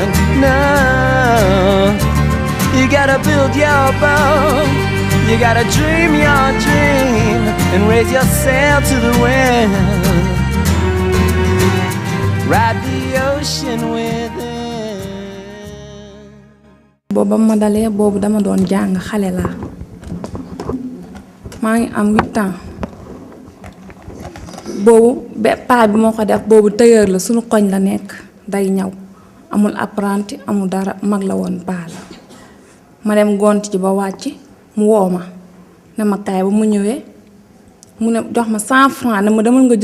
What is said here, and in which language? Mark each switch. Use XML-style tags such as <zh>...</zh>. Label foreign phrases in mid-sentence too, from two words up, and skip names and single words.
<en>No, you gotta build your boat. You gotta dream your dream and raise your sail to the wind. Ride the ocean within.</en> <wo>Booba ma dalee boobu dama doon jàng xale la maa ngi am 8 ans boobu paa bi moo ko def boobu tailleur la suñu koñ la nekk day ñaw amul apprenti amul dara mag la woon paa la ma dem gont ci ba wàcc mu woo ma ne ma kaay ba mu ñëwee mu ne jox ma 100 francs ne ma demal nga</wo>